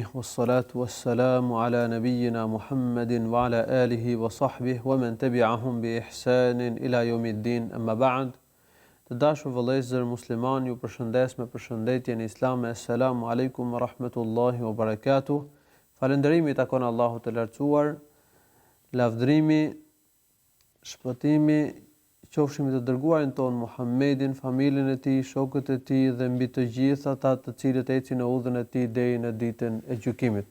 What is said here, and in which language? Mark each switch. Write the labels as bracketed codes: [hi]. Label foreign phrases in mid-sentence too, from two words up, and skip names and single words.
[ar] والصلاة والسلام على نبينا محمد وعلى آله وصحبه ومن تبعهم بإحسان إلى يوم الدين أما بعد. [sq] Të dashur vëllezër musliman, ju përshëndes me përshëndetjen islame. [ar] السلام عليكم ورحمة الله وبركاته. [sq] Falënderimi takon Allahut të lartësuar, lavdërimi, shpëtimi qofshin me të dërguarin ton Muhammedin, familjen e tij, shokët e tij dhe mbi të gjithë ata të cilët ecin në udhën e tij deri në ditën e gjykimit.